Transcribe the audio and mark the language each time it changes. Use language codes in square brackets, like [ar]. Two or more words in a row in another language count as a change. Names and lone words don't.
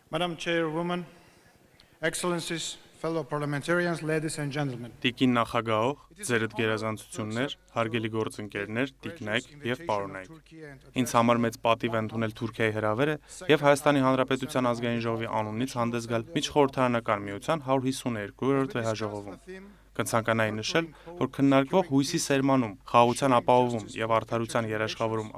[en] Madam Chairwoman, Excellencies, fellow parliamentarians, ladies and gentlemen. [hy] Տիկին նախագահող, ձերդ գերազանցություններ, հարգելի գործընկերներ, տիկնայք եւ պարոնայք։ Ինձ համար մեծ պատիվ է ընդունել Թուրքիայի հրավերը եւ Հայաստանի Հանրապետության ազգային ժողովի անունից հանդես գալ Միջխորհրդարանական միության 152-րդ վեհաժողովում։ Կցանկանայի նշել, որ քննարկվող հույսի սերմանում, խաղաղության ապահովում եւ արդարության երաշխավորում